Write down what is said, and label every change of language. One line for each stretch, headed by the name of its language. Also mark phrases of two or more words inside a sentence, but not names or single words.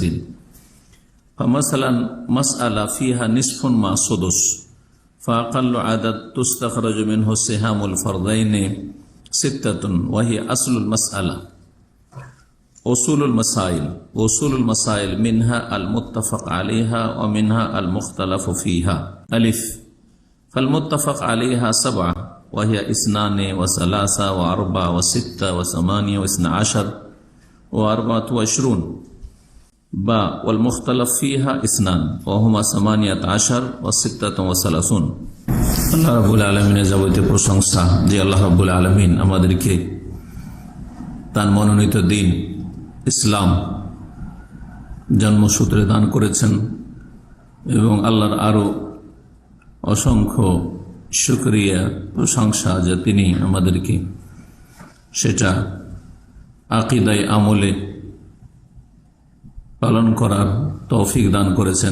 Arabic: فمثلا مسألة فيها نصف مع سدس، فأقل عدد تستخرج منه سهام الفرضين 6 وهي أصل المسألة. أصول المسائل منها المتفق عليها ومنها المختلف فيها. ألف: فالمتفق عليها 7 وهي 2 و3 و4 و6 و8 و12 و24. با: والمختلف فيها 2 وهما 18 و6 و30।
Bangla: আল্লাহ রাব্বুল আলামিনের যাবতীয় প্রশংসা যে আল্লাহ রাব্বুল আলামিন আমাদেরকে তার মনোনীত দিন ইসলাম জন্মসূত্রে দান করেছেন, এবং আল্লাহর আরো অসংখ্য শুকরিয়া প্রশংসা যে তিনি আমাদেরকে সেটা আকীদায়ে আমলে পালন করার তৌফিক দান করেছেন।